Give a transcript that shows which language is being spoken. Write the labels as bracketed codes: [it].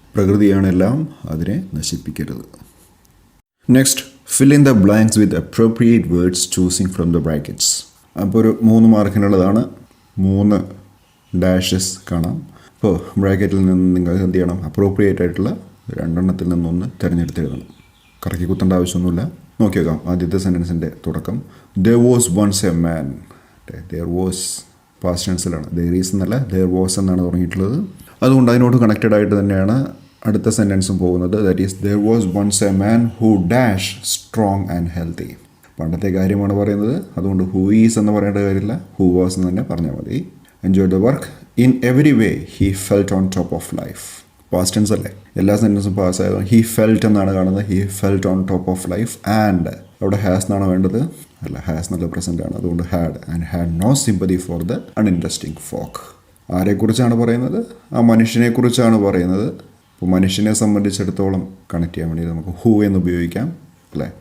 [ml] പ്രകൃതിയാണെല്ലാം, അതിനെ നശിപ്പിക്കരുത്. [en] Next, fill in the blanks with appropriate words choosing from the brackets. [ml] അപ്പോൾ ഒരു 3 മാർക്കിനുള്ളതാണ്. 3 ഡാഷസ് കാണാം. അപ്പോൾ ബ്രാക്കറ്റിൽ നിന്ന് നിങ്ങൾ എന്ത് ചെയ്യണം? അപ്രോപ്രിയേറ്റ് ആയിട്ടുള്ള രണ്ടെണ്ണത്തിൽ നിന്നൊന്ന് തിരഞ്ഞെടുത്ത് എഴുതണം. കറക്കി കുത്തേണ്ട ആവശ്യമൊന്നുമില്ല. നോക്കി നോക്കാം. ആദ്യത്തെ സെൻറ്റൻസിൻ്റെ തുടക്കം [en] there was once a man. [ml] there was past ടെൻസിലാണ്. there is എന്നല്ല there was എന്നാണ് തുടങ്ങിയിട്ടുള്ളത്. അതുകൊണ്ട് അതിനോട് കണക്റ്റഡ് ആയിട്ട് തന്നെയാണ് അടുത്ത സെൻറ്റൻസും പോകുന്നത്. [en] That is there was once a man who dash strong and healthy. [ml] പണ്ടത്തെ കാര്യമാണ് പറയുന്നത്. അതുകൊണ്ട് who is എന്ന് പറയേണ്ട കാര്യമില്ല, who was എന്ന് തന്നെ പറഞ്ഞാൽ മതി. [en] enjoy the work. in every way he felt on top of life. [ml] Past tense അല്ലേ, എല്ലാ സെൻറ്റൻസും പാസ് ആയതുകൊണ്ട് ഹി ഫെൽറ്റ് എന്നാണ് കാണുന്നത്. [en] He felt on top of life. [ml] And അവിടെ ഹാസ് എന്നാണ് വേണ്ടത്, അല്ല ഹാസ് നല്ല പ്രസൻ്റ് ആണ്. അതുകൊണ്ട് had. [en] And had no sympathy for the uninteresting folk. [ml] ആരെക്കുറിച്ചാണ് പറയുന്നത്? ആ മനുഷ്യനെ കുറിച്ചാണ് പറയുന്നത്. അപ്പോൾ മനുഷ്യനെ സംബന്ധിച്ചിടത്തോളം കണക്ട് ചെയ്യാൻ വേണ്ടി നമുക്ക് ഹൂ എന്ന് ഉപയോഗിക്കാം, അല്ലേ?